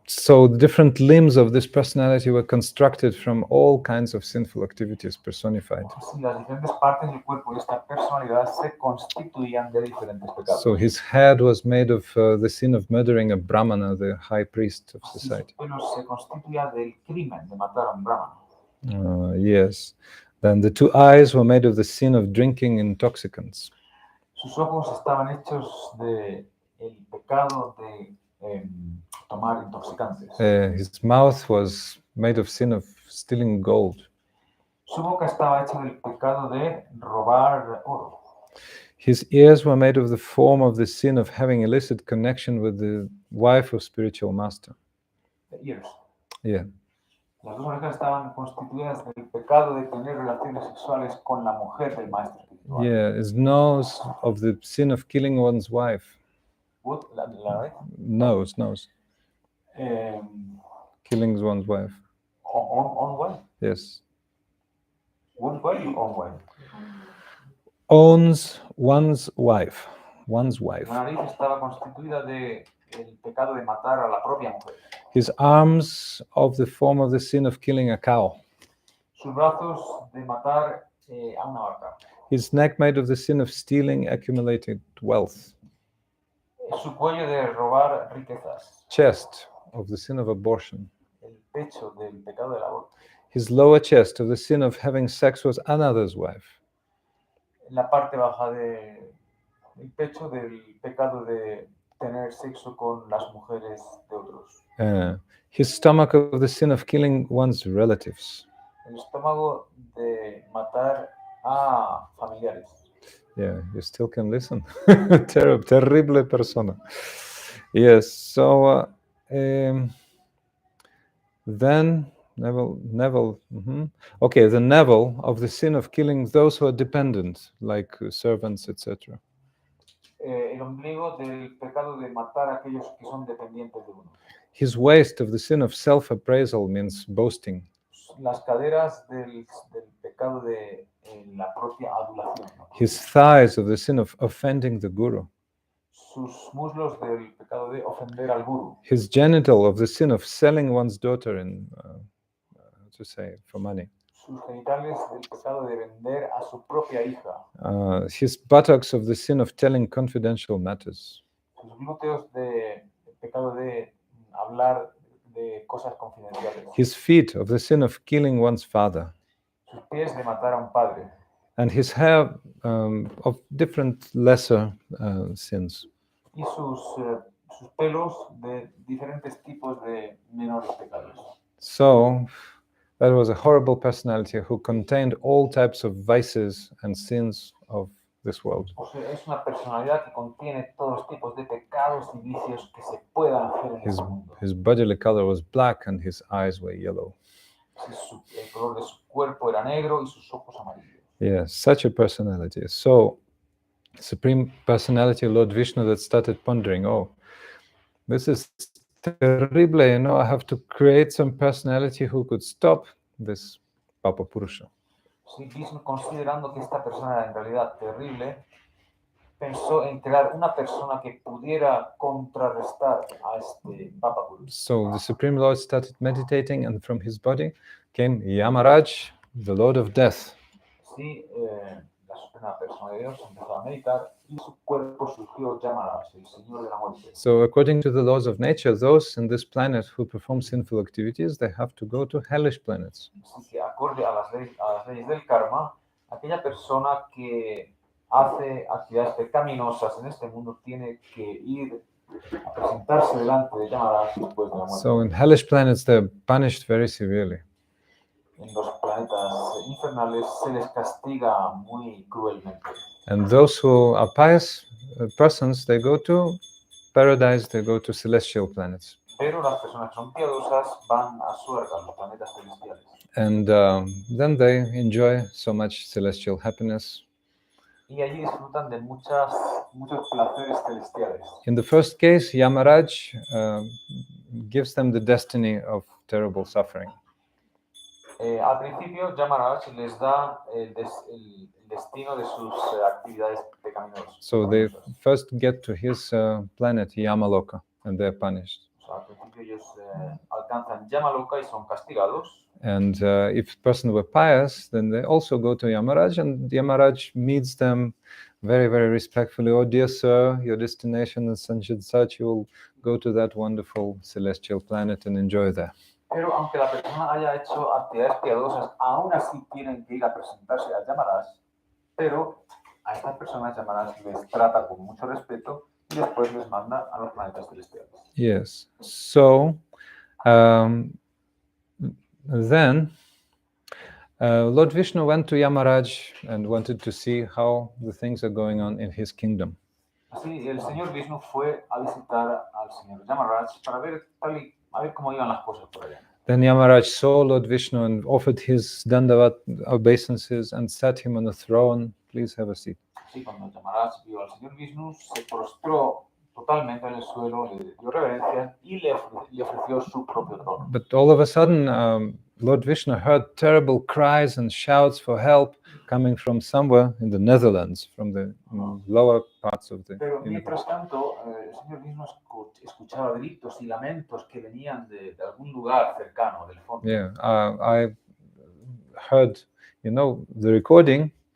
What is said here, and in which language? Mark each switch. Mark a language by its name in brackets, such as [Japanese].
[English] So the different limbs of this personality were constructed from all kinds of sinful activities personified. [Spanish] Sí, las diferentes partes del cuerpo de esta personalidad se constituían de diferentes pecados. [English] So his head was made of the sin of murdering a brahmana, the high priest of society. [Spanish] Su pelo se constituía del crimen de matar a un brahmana. [English] Yes. Then the two eyes were made of the sin of drinking intoxicants. [Spanish] Sus ojos estaban hechos de el pecado de tomar intoxicantes. [English] His mouth was made of sin of stealing gold. [Spanish] Su boca estaba hecha del pecado de robar oro. [English] His ears were made of the form of the sin of having illicit connection with the wife of spiritual master. The ears. Yeah. [Spanish] Las dos orejas estaban constituidas del pecado de tener relaciones sexuales con la mujer del maestro espiritual. [English] Yeah, his nose of the sin of killing one's wife. What? La right? Nose. Um, Killing one's wife. on what? Yes. What way? On way. Owns one's wife. One's wife. [Spanish] La nariz estaba constituida de el pecado de matar a la propia mujer. [English] His arms of the form of the sin of killing a cow. [Spanish] Sus brazos de matar a una vaca. [English] His neck made of the sin of stealing accumulated wealth. [Spanish] Su cuello de robar riquezas. [English] Chest of the sin of abortion. [Spanish] El pecho del pecado del aborto. [English] His lower chest of the sin of having sex with another's wife. [Spanish] La parte baja del pecho del pecado de tener sexo con las mujeres de otros. [English] His stomach of the sin of killing one's relatives. [Spanish] El estómago de matar a familiares. [English] Yeah, you still can listen. Terrible persona. Yes, so then Neville. Okay, the Neville of the sin of killing those who are dependent, like servants, etc. [Spanish] El ombligo del pecado de matar a aquellos que son dependientes de uno. [English] His waist of the sin of self-appraisal means boasting. [Spanish] Las caderas del pecado de la propia adulación. ¿No? [English] His thighs of the sin of offending the guru. [Spanish] Sus muslos del pecado de ofender al guru. [English] His genital of the sin of selling one's daughter in, for money. [Spanish] Sus genitales del pecado de vender a su propia hija. [English] His buttocks of the sin of telling confidential matters. [Spanish] Sus glúteos del pecado de hablar de cosas confidenciales. [English] His feet of the sin of killing one's father. [Spanish] Sus pies de matar a un padre. [English] And his hair of different lesser sins. [Spanish] Y sus pelos de diferentes tipos de menores pecados. [English] So, that was a horrible personality who contained all types of vices and sins of this world. [Spanish] O sea, es una personalidad que contiene todos los tipos de pecados y vicios que se puedan hacer en este mundo. [English] His bodily color was black and his eyes were yellow. [Spanish] El color de su cuerpo era negro y sus ojos amarillos. [English] Yes, such a personality. So, Supreme Personality Lord Vishnu that started pondering, oh, this is terrible, you know, I have to create some personality who could stop this Papa Purusha. [Spanish] Sí, Vishnu, considerando que esta persona era en realidad terrible, pensó en crear una persona que pudiera contrarrestar a este Papa Purusha. [English] So the Supreme Lord started meditating, and from his body came Yamaraj, the Lord of Death. [Spanish] Sí, la Suprema Persona de Dios empezó a meditar y su cuerpo surgió Yamaraj, el Señor de la Muerte. [English] So according to the laws of nature, those in this planet who perform sinful activities, they have to go to hellish planets. [Spanish] Así que acorde a las leyes del karma, aquella persona que hace actividades pecaminosas en este mundo tiene que ir a presentarse delante de Yamaraj después de la muerte. [English] So in hellish planets, they're punished very severely. [Spanish] En los planetas infernales se les castiga muy cruelmente. [English] And those who are pious persons, they go to paradise, they go to celestial planets. [Spanish] Pero las personas que son piadosas van a Suerga, los planetas celestiales. [English] And then they enjoy so much celestial happiness. [Spanish] Y allí disfrutan de muchos placeres celestiales. [English] In the first case, Yamaraj gives them the destiny of terrible suffering. [Spanish] Al principio, Yamaraj les da el destino de sus actividades pecaminosas. [English] So they first get to his planet, Yamaloka, and they're punished. [Spanish] O sea, al principio ellos alcanzan Yamaloka y son castigados. [English] And if a person were pious, then they also go to Yamaraj, and Yamaraj meets them very, very respectfully. Oh, dear sir, your destination is such and such. You will go to that wonderful celestial planet and enjoy there. [Spanish] Pero aunque la persona haya hecho actividades piadosas, aún así tienen que ir a presentarse a Yamaraj, pero a estas personas Yamaraj les trata con mucho respeto y después les manda a los planetas celestiales. [English] Yes. So then Lord Vishnu went to Yamaraj and wanted to see how the things are going on in his kingdom. [Spanish] Así, el señor Vishnu fue a visitar al señor Yamaraj para ver a ver cómo iban las cosas por allá. [English] Then Yamaraj saw Lord Vishnu and offered his dandavat obeisances and sat him on a throne. Please have a seat. [Spanish] Así, cuando Yamaraj vio al señor Vishnu, se prostró totalmente en el suelo, le dio reverencia y le ofreció su propio trono. [English] But all of a sudden, Lord Vishnu heard terrible cries and shouts for help coming from somewhere in the Netherlands, from the lower parts of the [Spanish] Pero [English] universe. [Spanish] mientras tanto, el señor Vishnu escuchaba gritos y lamentos que venían de algún lugar cercano, del fondo. [English] Yeah, I heard, the recording.